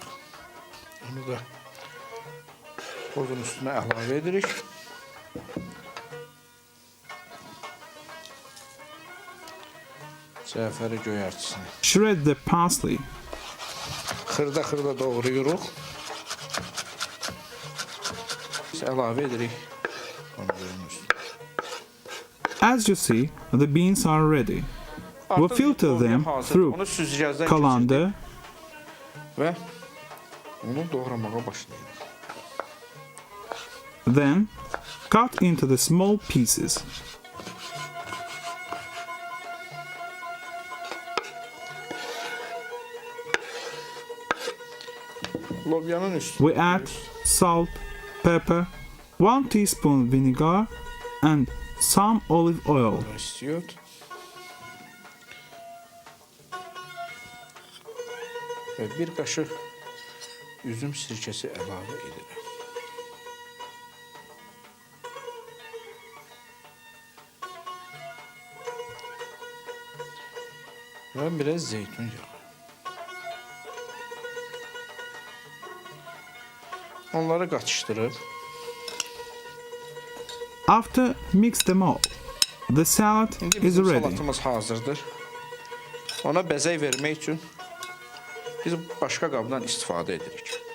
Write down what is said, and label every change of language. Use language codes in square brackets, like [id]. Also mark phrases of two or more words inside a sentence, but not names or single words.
[az] Onu da qozun üstünə əlavə edirik. Cəfəri göyərçisini [en] Shred the parsley. [az] xırda doğrayırıq. Biz əlavə edirik. Pomidorun üstünə. [en] As you see, the beans are ready. We filter them through [az] Onu süzgəcdən [en] colander [az] və onu doğramağa başlayırıq. [en] then cut into the small pieces. [az] Lobyanın üstünə [en] We add salt, pepper, 1 teaspoon vinegar, and some olive oil. [az] istiyor. Və bir qaşıq üzüm sirkəsi əlavə edirəm. Və biraz zeytun yağı. Onları qatışdırıb [en] After mix them all, the salad [az] İndi [en] is [az] bizim [en] ready. [az] salatımız hazırdır. Ona bəzək vermək üçün biz başqa qabdan istifadə edirik.